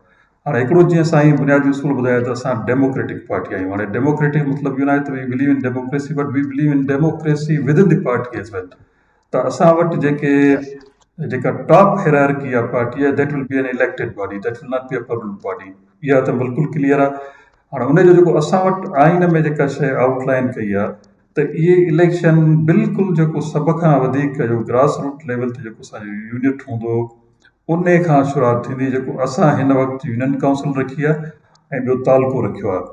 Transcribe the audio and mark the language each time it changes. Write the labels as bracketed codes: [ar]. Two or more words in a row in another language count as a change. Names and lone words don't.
[sd] हाणे हिकिड़ो जीअं साईं बुनियादी उसूल ॿुधायो त असां [en] democratic party [sd] आहियूं. हाणे डेमोक्रेटिक मतिलबु इहो न आहे त [en] we believe in democracy, but we believe in democracy with in the party as well. [sd] त असां वटि जेका [en] top hierarchy [sd] आहे पार्टी आहे, [en] that will be an elected body, that will not be a permanent body. [sd] इहा त बिल्कुलु क्लियर आहे. हाणे उनजो जेको असां वटि आइन में जेका शइ आउटलाइन कई आहे, त इहे इलेक्शन बिल्कुलु जेको सभ खां वधीक जो [en] grass root level [sd] ते जेको असांजो यूनिट हूंदो, उन खां शुरूआत थींदी. जेको असां हिन वक़्तु [en] union council [sd] रखी आहे ऐं ॿियो तालको रखियो आहे.